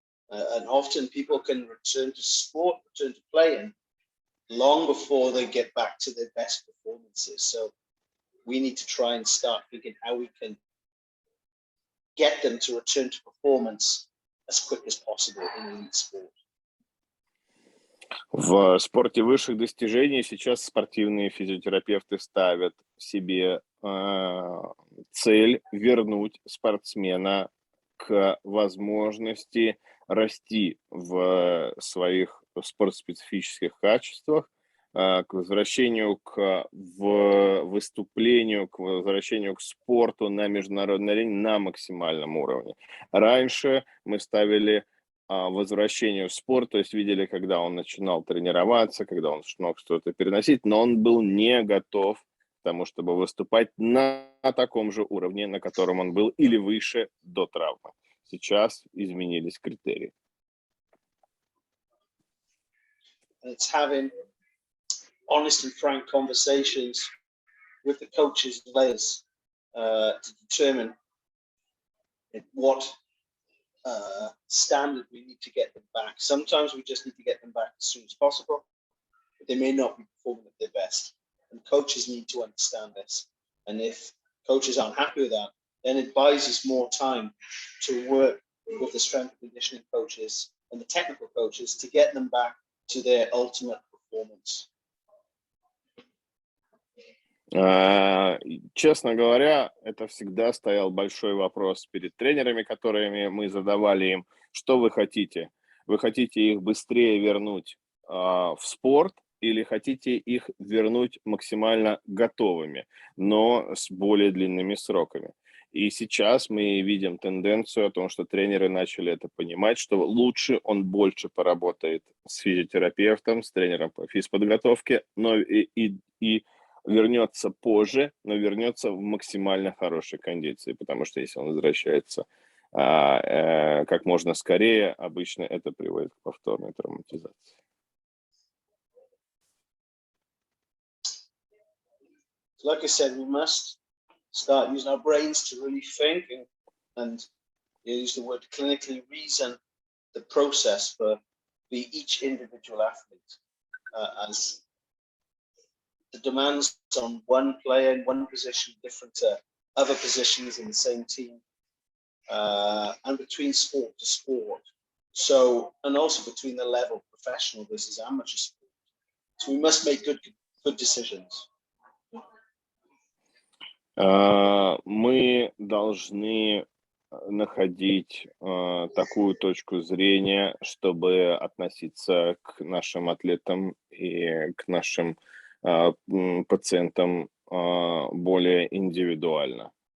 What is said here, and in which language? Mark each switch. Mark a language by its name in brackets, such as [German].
[English] And often people can return to sport, return to playing long before they get back to their best performances. So we need to try and start thinking how we can get them to return to performance as quick as possible in elite sport. [Russian] В спорте высших достижений сейчас спортивные физиотерапевты ставят себе цель вернуть спортсмена к возможности расти в своих спортспецифических качествах, к возвращению к выступлению, к возвращению к спорту на международной арене на максимальном уровне. Раньше мы ставили возвращению в спорт, то есть видели, когда он начинал тренироваться, когда он мог что-то переносить, но он был не готов к тому, чтобы выступать на таком же уровне, на котором он был или выше до травмы. Сейчас изменились критерии. [English] It's having honest and frank conversations with the coaches and players to determine what standard we need to get them back. Sometimes we just need to get them back as soon as possible, but they may not be performing at their best. And coaches need to understand this. And if coaches aren't happy with that, then it buys us more time to work with the strength and conditioning coaches and the technical coaches to get them back to their ultimate performance. [Russian] Честно говоря, это всегда стоял большой вопрос перед тренерами, которыми мы задавали им, что вы хотите? Вы хотите их быстрее вернуть в спорт или хотите их вернуть максимально готовыми, но с более длинными сроками? И сейчас мы видим тенденцию о том, что тренеры начали это понимать, что лучше он больше поработает с физиотерапевтом, с тренером по физподготовке, но и вернется позже, но вернется в максимально хорошей кондиции, потому что если он возвращается как можно скорее, обычно это приводит к повторной травматизации. [English] Like I said, we must start using our brains to really think and and you use the word clinically reason the process for each individual athlete, as the demands on one player in one position different to other positions in the same team, and between sport to sport. So, and also between the level professional versus amateur sport. So we must make good decisions. [Russian] Мы должны находить такую точку зрения, чтобы относиться к нашим атлетам и к нашим пациентам более индивидуально.